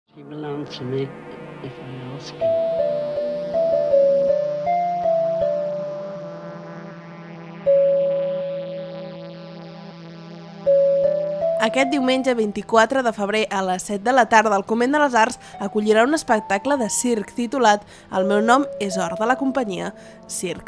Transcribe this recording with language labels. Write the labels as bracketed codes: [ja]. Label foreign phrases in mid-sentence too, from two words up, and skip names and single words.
[en] He belonged to me if I ask him. [ca] Aquest diumenge 24 de febrer a les 7 de la tarda el Convent de les Arts acollirà un espectacle de circ titulat El meu nom és Or, de la companyia Circ.